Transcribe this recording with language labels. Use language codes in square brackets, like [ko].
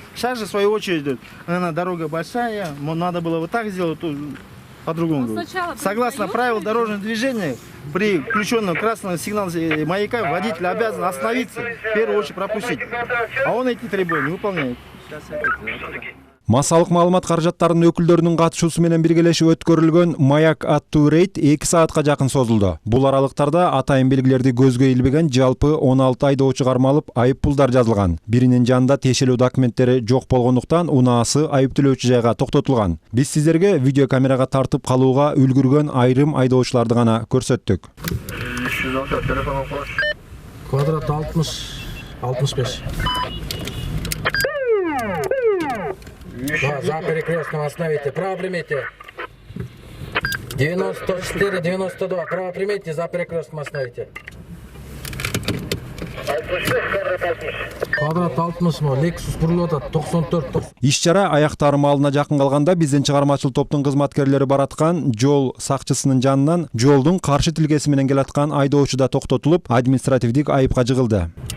[ru] Сейчас же, в свою очередь, она дорога большая, надо было вот так сделать, по-другому. Согласно правилам дорожного движения, при включенном красном сигнале маяка водитель обязан остановиться, в первую очередь пропустить. А он эти требования выполняет. [ky] Массалык маалымат каражаттарынын өкүлдөрүнүн катышуусу менен биргелешип өткөрүлгөн Маяк аттуу рейд 2 саатка жакын созулду. Бул аралыктарда атайын белгилерди көзгө илбеген жалпы 16 айдоочу кармалып, айып пулдар жазылган. Биринин жанында тиешелүү документтери жок болгондуктан унаасы айыптөлөөчү жайга токтотулган. Биз сиздерге видеокамерага тартып калууга үлгүргөн айрым айдоочуларды гана көрсөттүк. [ru] Квадрат 60-65. Да, за перекрестком остановите. Право примите. 94-92. Право примите, за перекрестком остановите. [ky] Квадрат 60 мı? Lexus бурулуп атат. 94. Иш-чара аяктары маалына жакын калганда биздин чыгармачыл топтун кызматкерлери бараткан жол сакчысынын жанынан жолдун каршы тилкеси менен келаткан айдоочу да токтотулуп, административдик айыпка жыгылды.